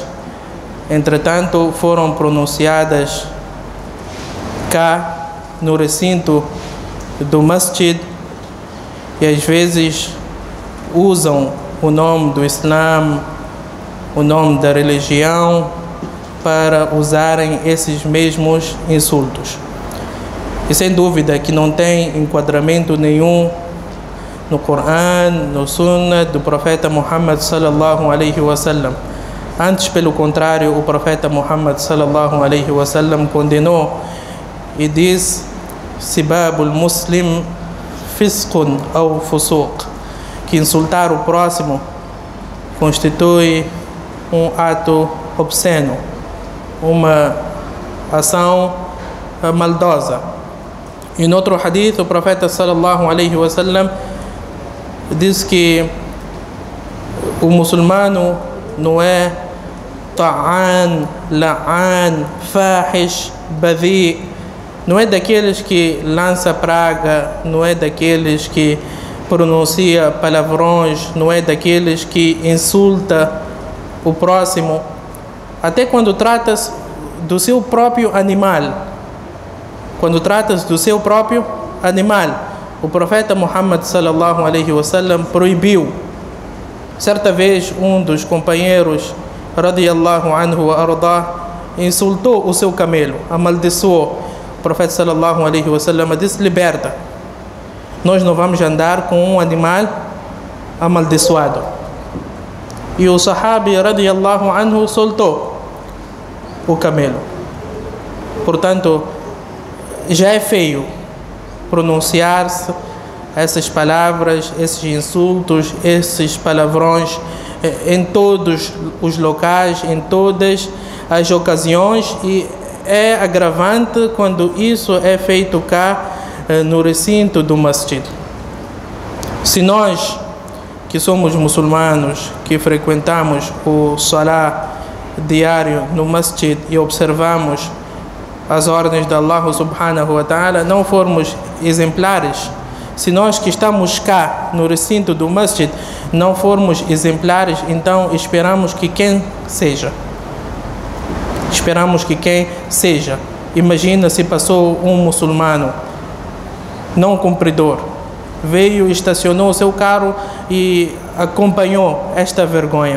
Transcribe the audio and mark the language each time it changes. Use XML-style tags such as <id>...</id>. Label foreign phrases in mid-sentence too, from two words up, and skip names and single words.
<pt>Entretanto, foram pronunciadas cá no recinto do masjid e às vezes usam o nome do Islã, o nome da religião, para usarem esses mesmos insultos. E sem dúvida que não tem enquadramento nenhum no Corão, no Sunnah do profeta Muhammad</pt> <ar>صلى الله عليه وسلم.</ar> <pt>Antes, pelo contrário, o profeta Muhammad</pt> <ar>صلى الله عليه وسلم</ar> <pt>condenou e diz:</pt> <ar>سباب المسلم فسق</ar> <pt>ou fusuq, que insultar o próximo constitui um ato obsceno, uma ação maldosa. E no outro hadith, o profeta</pt> <ar>صلى الله عليه وسلم</ar> <pt>diz que o muçulmano não é</pt> <ar>طعان لعان فاحش بذيء,</ar> <pt>não é daqueles que lança praga, não é daqueles que pronuncia palavrões, não é daqueles que insulta o próximo, até quando trata-se do seu próprio animal. Quando trata-se do seu próprio animal, o profeta Muhammad</pt> <ar>صلى الله عليه وسلم</ar> <pt>proibiu. Certa vez, um dos companheiros,</pt> <ar>رضي الله عنه وأرضاه,</ar> <pt>insultou o seu camelo, amaldiçoou. O profeta</pt> <ar>صلى الله عليه وسلم</ar> <pt>disse: liberta. Nós não vamos andar com um animal amaldiçoado. E o sahabi,</pt> <ar>رضي الله عنه,</ar> <pt>soltou o camelo. Portanto, já é feio pronunciar-se essas palavras, esses insultos, esses palavrões em todos os locais, em todas as ocasiões, e é agravante quando isso é feito cá no recinto do masjid. Se nós, que somos muçulmanos, que frequentamos o salah diário no masjid e observamos as ordens de Allah</pt> <ar>سبحانه وتعالى,</ar> <pt>não formos exemplares, se nós que estamos cá no recinto do masjid não formos exemplares, então esperamos que quem seja? Esperamos que quem seja? Imagina se passou um muçulmano não cumpridor, veio, estacionou o seu carro e acompanhou esta vergonha.</pt>